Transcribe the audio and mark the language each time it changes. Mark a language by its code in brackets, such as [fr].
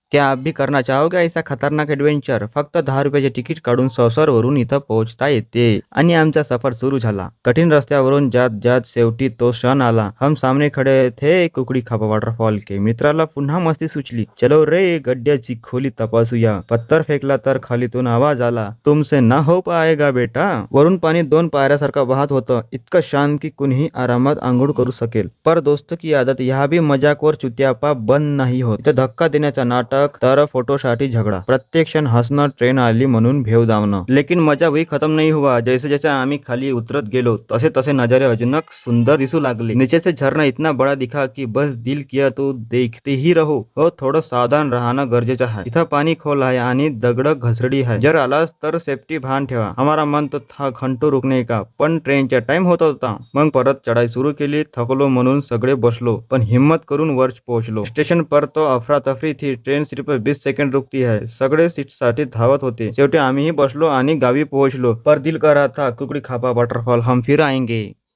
[hi] क्या आप भी करना चाहोगे ऐसा खतरनाक एडवेंचर? [mr] फक्त 10 रुपयाचे तिकीट काढून सौसरवरून इथं पोहोचता येते आणि आमचा सफर सुरू झाला. कठीण रस्त्यावरून जात जात शेवटी तो क्षण आला. [hi] हम सामने खडे थे कुकडी खापा वॉटरफॉल के. [mr] मित्राला पुन्हा मस्ती सुचली. चलो रे गड्ड्याची खोली तपासूया. पत्थर फेकला तर खालीतून आवाज आला, [hi] तुमसे ना हो पाएगा बेटा. [mr] वरून पाणी 2 पायऱ्यासारखं वाहत होतं, इतकं शांत की कुणीही आरामात आंघोळ करू शकेल. [hi] पर दोस्तों की आदत यहाँ भी मजाक और चुतियापा बंद [mr] नाही होत. इथं धक्का देण्याचा नाटक तर फोटोसाठी झगड़ा. प्रत्येक क्षण हसणं, ट्रेन आली म्हणून भेव दावणं. [hi] लेकिन मजा वही खत्म नहीं हुआ. [mr] जैसे जैसे आम्ही खाली उतरत गेलो तसे तसे नजारे अजूनक सुंदर दिसू लागले. [hi] नीचे से झरना इतना बड़ा दिखा की बस दिल किया तो देखते ही रहो. [mr] हो, थोडं सावधान राहणं गरजेचं आहे. इथं पाणी खोल आहे आणि दगड घसरडी आहे. जर आलास तर सेफ्टी भान ठेवा. [hi] हमारा मन तो था घंटो रुकने का, [mr] पण ट्रेनचा टाइम होत होता. मग परत चढाई सुरू केली. थकलो म्हणून सगळे बसलो, पण हिम्मत करून वर पोहोचलो. [hi] स्टेशन पर तो अफरातफरी थी. ट्रेन सिर्फ 20 सेकंड रुकती है. [mr] सगळे सीटसाठी धावत होते. शेवटी आम्हीही बसलो आणि गावी पोहोचलो. [hi] पर दिल कर रहा था कुकड़ी खापा वॉटरफॉल हम फिर आएंगे.